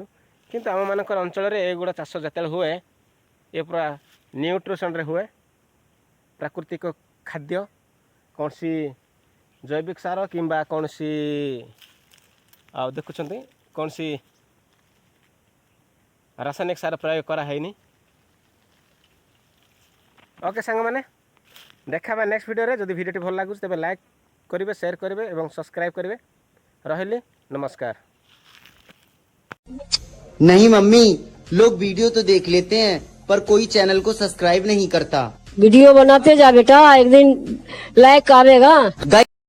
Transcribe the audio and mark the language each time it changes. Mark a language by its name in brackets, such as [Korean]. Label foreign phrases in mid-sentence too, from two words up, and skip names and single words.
[Odia] କିନ୍ତୁ ଆମମାନଙ୍କର ଅଞ୍ଚଳରେ ଏଗୁଡ଼ା ଚାଷ ଯେତେବେଳେ ହୁଏ, ଏ ପୁରା ନ୍ୟୁଟ୍ରିସନ୍ରେ ହୁଏ, ପ୍ରାକୃତିକ ଖାଦ୍ୟ, କୌଣସି ଜୈବିକ ସାର କିମ୍ବା କୌଣସି ଆଉ ଦେଖୁଛନ୍ତି କୌଣସି ରାସାୟନିକ ସାର ପ୍ରୟୋଗ କରାହେଇନି। ଓକେ ସାଙ୍ଗମାନେ, ଦେଖା ହେବା ନେକ୍ସଟ ଭିଡ଼ିଓରେ। ଯଦି ଭିଡ଼ିଓଟି ଭଲ ଲାଗୁଛି ତେବେ ଲାଇକ୍ କରିବେ, ସେୟାର କରିବେ ଏବଂ ସବସ୍କ୍ରାଇବ୍ କରିବେ। ରହିଲି, ନମସ୍କାର। [Hindi] नहीं मम्मी, लोग वीडियो तो देख लेते हैं पर कोई चैनल को सब्सक्राइब नहीं करता। वीडियो बनाते जा बेटा, एक दिन लाइक आवेगा।